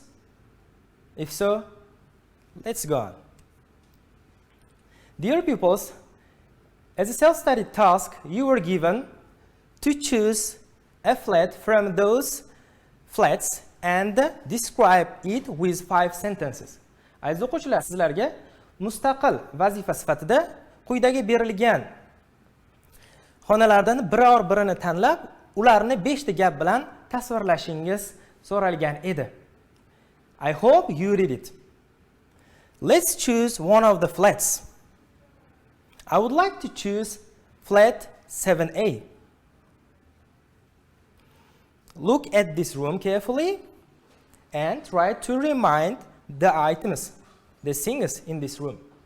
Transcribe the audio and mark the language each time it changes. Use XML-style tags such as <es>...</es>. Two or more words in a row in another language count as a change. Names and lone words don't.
<en>If so, let's go on. Dear pupils, as a self-study task, you were given to choose a flat from those flats and describe it with 5 sentences.</en> <uz>Aziz o'quvchilar, sizlarga mustaqil vazifa sifatida quyidagi berilgan xonalardan biror birini tanlab, ularni 5 ta gap bilan tasvirlashingiz so'ralgan edi.</uz> <en>I hope you read it. Let's choose one of the flats. I would like to choose flat 7A. Look at this room carefully and try to remind the items, the things in this room.</en>